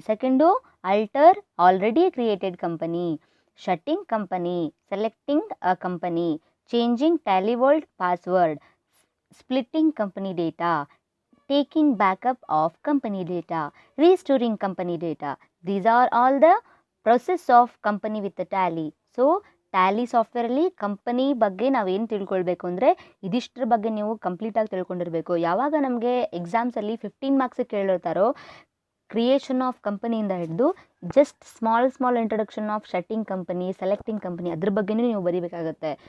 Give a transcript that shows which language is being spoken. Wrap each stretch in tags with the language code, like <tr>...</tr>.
<en>Second alter already created company, shutting company, selecting a company, changing Tally vault password, splitting company data, taking backup of company data, restoring company data. These are all the process of company with the tally.</en> <kn>So Tally ಸಾಫ್ಟ್ವೇರಲ್ಲಿ company ಬಗ್ಗೆ ನಾವೇನು ತಿಳ್ಕೊಳ್ಬೇಕು ಅಂದರೆ ಇದಿಷ್ಟರ ಬಗ್ಗೆ ನೀವು ಕಂಪ್ಲೀಟಾಗಿ ತಿಳ್ಕೊಂಡಿರಬೇಕು. ಯಾವಾಗ ನಮಗೆ ಎಕ್ಸಾಮ್ಸಲ್ಲಿ 15 ಮಾರ್ಕ್ಸ್ ಕೇಳಿರ್ತಾರೋ, ಕ್ರಿಯೇಷನ್ ಆಫ್ ಕಂಪನಿಯಿಂದ ಹಿಡಿದು just small introduction of ಶಟ್ಟಿಂಗ್ company, selecting company, ಅದ್ರ ಬಗ್ಗೆನೂ ನೀವು ಬರೀಬೇಕಾಗುತ್ತೆ.</kn>